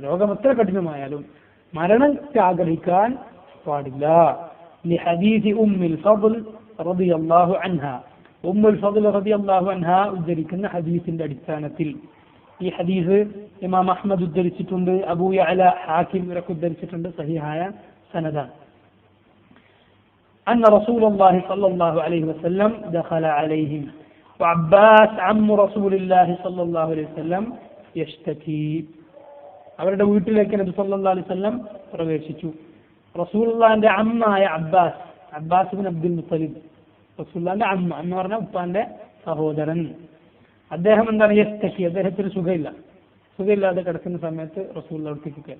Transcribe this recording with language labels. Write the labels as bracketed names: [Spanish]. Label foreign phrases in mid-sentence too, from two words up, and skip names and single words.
[Malayalam] രോഗം എത്ര കഠിനമായാലും മരണത്തെ ആഗ്രഹിക്കാൻ പാടില്ല. ലഹദീസി ഉമ്മുൽ ഫദ്ൽ [Arabic] رضي الله عنها, [Malayalam] ഉമ്മുൽ ഫദ്ൽ [Arabic] رضي الله عنها [Malayalam] ഉദ്ധരിക്കുന്ന ഹദീസിന്റെ അടിസ്ഥാനത്തിൽ, ഈ ഹദീസ് ഇമാം അഹ്മദ് ഉദ്ധരിച്ചിട്ടുണ്ട്, അബൂ യഅല ഹാക്കിം ഇവരൊക്കെ ഉദ്ധരിച്ചിട്ടുണ്ട്, സഹിഹായ സനദാണ്. [Arabic] أن رسول الله صلى الله عليه وسلم دخل عليهم وعباس عم رسول الله صلى الله عليه وسلم يشتكي. [Malayalam] അവരുടെ വീട്ടിലേക്ക് നബി [Arabic] صلى الله عليه وسلم [Malayalam] പ്രവേശിച്ചു. റസൂലുള്ളാഹിന്റെ അമ്മായ അബ്ബാസ് ബിൻ അബ്ദുൽ മുത്തലിബ്, റസൂലുള്ളാഹിന്റെ അമ്മ എന്ന് പറഞ്ഞാൽ ഉപ്പാന്റെ സഹോദരൻ. അദ്ദേഹം എന്താണ്? യസ്തക്കി, അദ്ദേഹത്തിന് സുഖമില്ലാതെ കിടക്കുന്ന സമയത്ത് റസൂലുള്ളാഹി അടുത്തേക്ക് കയറി.